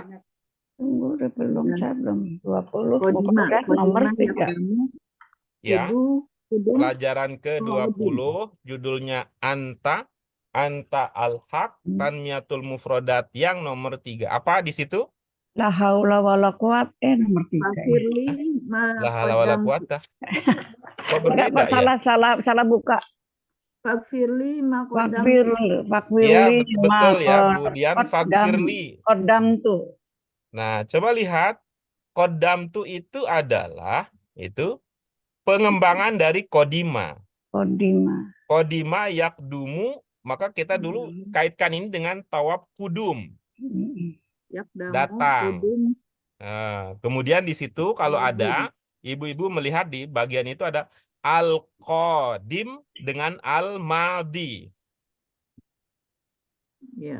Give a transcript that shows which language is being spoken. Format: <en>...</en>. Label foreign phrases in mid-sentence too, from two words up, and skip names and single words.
<id>Tunggu, belum, Sudah. saya belum. 20, Kodima, udah nomor kodima 3. yakdamu, Ya. kudum, Pelajaran kodum. ke-20 judulnya Anta al-Haq Tanmiyatul Mufrodat yang nomor 3. Apa di situ?</id> <ar>لا حول ولا قوة, nomor 3. فاغفر لي ما لا حول ولا</ar> <id>qaddam, quwata. Kok Enggak, berbeda ya? salah buka.</id> <ar>فاغفر لي ما قدم,</ar> <id>Ya, Fakfirli betul ya, Bu Dian. Fakfirli. Kodam tuh. Nah, coba lihat. Kodam itu adalah pengembangan dari kodima. Kodima.</id> <ar>قدم يقدم,</ar> <id>maka kita dulu kaitkan ini dengan</id> <ar>طواف قدوم,</ar> <id>yakdamu, datang. kudum, Nah, kemudian di situ kalau ada, ibu-ibu melihat di bagian itu ada al-qadim dengan al-madi. ya.</id>